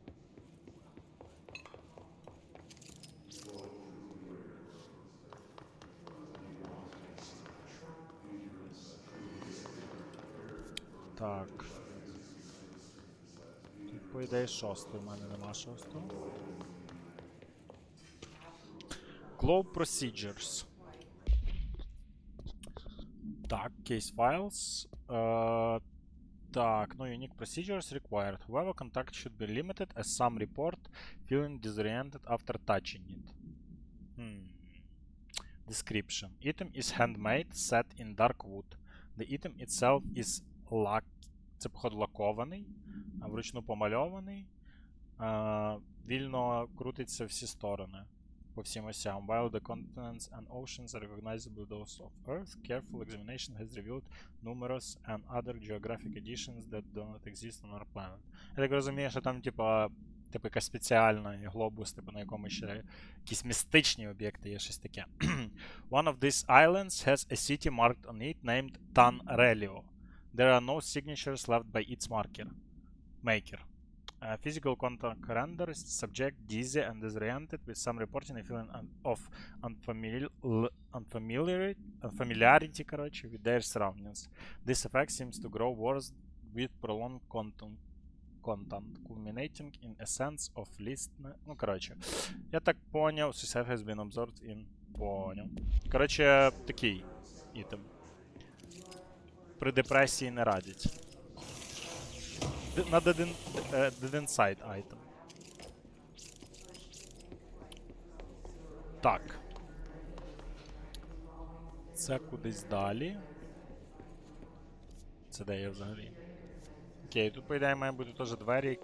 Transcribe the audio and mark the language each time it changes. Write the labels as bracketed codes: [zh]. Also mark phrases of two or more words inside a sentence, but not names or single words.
[uk] Так. Тут, по ідеї, шостий, в мене нема шостого. [en] Globe Procedures. Так, Case Files. Так, no unique procedures required. However, contact should be limited as some report feeling disoriented after touching it. Description. Item is handmade, set in dark wood. The item itself is [uk] це, походу, лакований, вручну помальований. Вільно крутиться всі сторони. По всім осям. [en] While the continents and oceans are recognizable those of Earth, careful examination has revealed numerous and other geographic additions that do not exist on our planet. [uk] Я так розумію, що там, типа, якась спеціальна глобус, типу, на якому ще якісь містичні об'єкти є, щось таке. [en] One of these islands has a city marked on it named Tanrelio. There are no signatures left by its maker. Physical contact renders subject dizzy and disoriented with some reporting a feeling of unfamiliarity with their surroundings. This effect seems to grow worse with prolonged content, culminating in a sense of listness. [uk] Ну, коротше, я так поняв, [en] success has been observed in... [uk] Поняв. Коротше, такий ітем. При депресії не радять. [en] На dead inside item. [uk] Так. Це кудись далі. Це де я взагалі? Окей, тут, по ідеї, має бути теж двері, які...